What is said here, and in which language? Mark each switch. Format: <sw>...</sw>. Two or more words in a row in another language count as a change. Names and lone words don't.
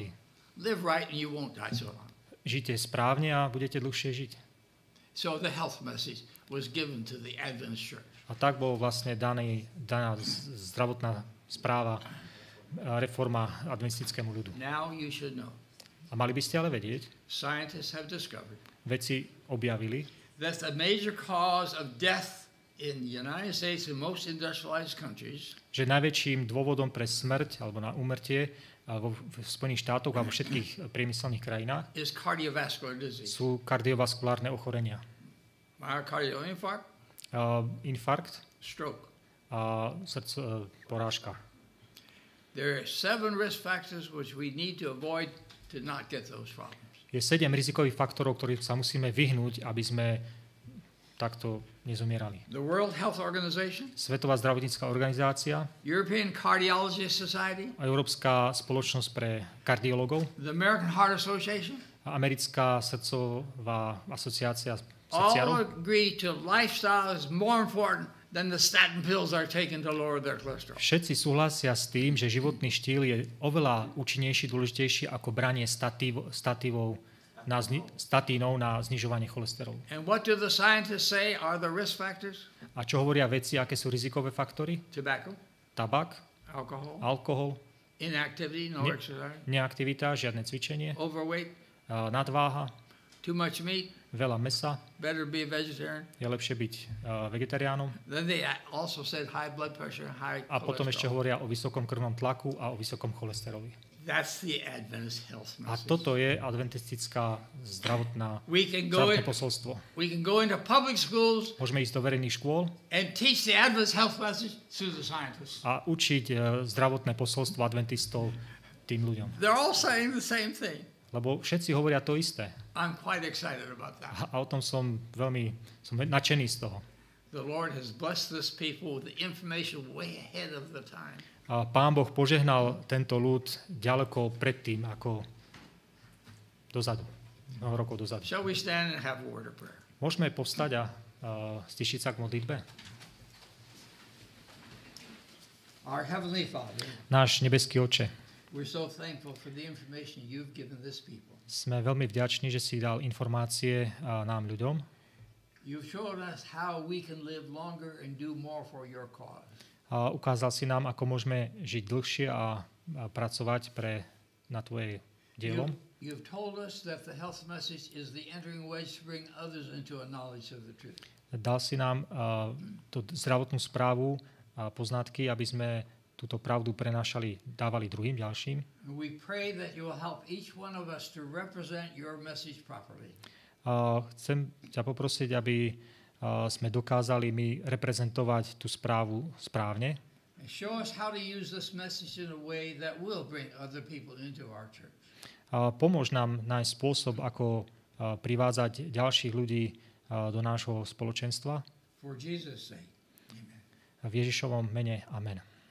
<en>Live right and you won't die so long.</en> <sk>Žite správne a budete dlhšie žiť.</sk> <en>So the health message was given to the Adventist church.</en> <sk>A tak bol vlastne daná zdravotná správa, reforma adventistickému ľudu.</sk> <en>Now you should know.</en> <sk>A mali by ste ale vedieť,</sk> <en>Scientists have discovered</en> <sk>vedci objavili,</sk> <en>that the major cause of death in the United States and most industrialized countries</en> <sk>že najväčším dôvodom pre smrť alebo na úmrtie v Spojených štátoch a vo všetkých priemyselných krajinách</sk> <en>is cardiovascular disease.</en> <sk>sú kardiovaskulárne ochorenia.</sk> <en>Myocardial infarct,</en> <sk>Infarkt</sk> <en>stroke.</en> <sk>a porážka.</sk> <en>There are 7 risk factors which we need to avoid to not get those problems.</en> <sk>Je 7 rizikových faktorov, ktorých sa musíme vyhnúť, aby sme takto nezomierali.</sk> <en>The World Health Organization,</en> <sk>Svetová zdravotnícka organizácia,</sk> <en>European Cardiology Society,</en> <sk>a Európska spoločnosť pre kardiologov,</sk> <en>the American Heart Association,</en> <sk>a Americká srdcová asociácia</sk> <en>all</en> <sk>srdciarov,</sk> <en>agree to lifestyle is more important than the statin pills are taken to lower their cholesterol.</en> <sk>všetci súhlasia s tým, že životný štýl je oveľa účinnejší, dôležitejší ako branie statínov na znižovanie cholesterolu.</sk> <en>And what do the scientists say are the risk factors?</en> <sk>A čo hovoria vedci, aké sú rizikové faktory?</sk> <en>Tobacco,</en> <sk>Tabak,</sk> <en>alcohol,</en> <sk>alkohol,</sk> <en>inactivity, no exercise,</en> <sk>neaktivita, žiadne cvičenie,</sk> <en>overweight,</en> <sk>nadváha,</sk> <en>too much meat,</en> <sk>veľa mesa,</sk> <en>better be a vegetarian.</en> <sk>je lepšie byť vegetariánom.</sk> <en>Then they also said high blood pressure, high</en> <sk>A potom ešte</sk> <en>cholesterol.</en> <sk>hovoria o vysokom krvnom tlaku a o vysokom cholesteroli.</sk> <en>That's the Adventist health</en> <sk>A</sk> <en>message.</en> <sk>toto je adventistická zdravotné posolstvo.</sk> <en>We can go into public schools</en> <sk>Môžeme ísť do verejných škôl</sk> <en>and teach the Adventist health message to the scientists.</en> <sk>a učiť zdravotné posolstvo adventistov tým ľuďom.</sk> <en>They're all saying the same thing.</en> <sk>Lebo všetci hovoria to isté.</sk> <en>I'm quite excited about that.</en> <sk>A o tom som nadšený z toho.</sk> <en>The Lord has blessed this people with the information way ahead of the time.</en> <sk>A Pán Boh požehnal tento ľud ďaleko predtým, ako dozadu, mnoho rokov dozadu.</sk> <en>Shall we stand and have a word of prayer?</en> <sk>Môžeme povstať a stišiť sa k modlitbe?</sk> <en>Our Heavenly Father,</en> <sk>Náš nebeský Oče,</sk> <en>we're so thankful for the information you've given this people.</en> <sk>sme veľmi vďační, že si dal informácie nám ľuďom.</sk> <en>You've shown us how we can live longer and do more for your cause.</en> <sk>A ukázal si nám, ako môžeme žiť dlhšie a pracovať na tvoje dielo.</sk> <en>You've told us that the health message is the entering wedge to bring others into a knowledge of the truth.</en> <sk>Dal si nám tú zdravotnú správu a poznatky, aby sme túto pravdu dávali druhým ďalším.</sk> <en>We pray that you will help each one of us to represent your message properly.</en> <sk>Chcem ťa poprosiť, aby sme dokázali my reprezentovať tú správu správne.</sk> <en>Show us how to use this message in a way that will bring other people into our church.</en> <sk>Pomôž nám nájsť spôsob, ako privádzať ďalších ľudí do nášho spoločenstva.</sk> <en>For Jesus' sake. Amen.</en> <sk>V Ježišovom mene. Amen.</sk>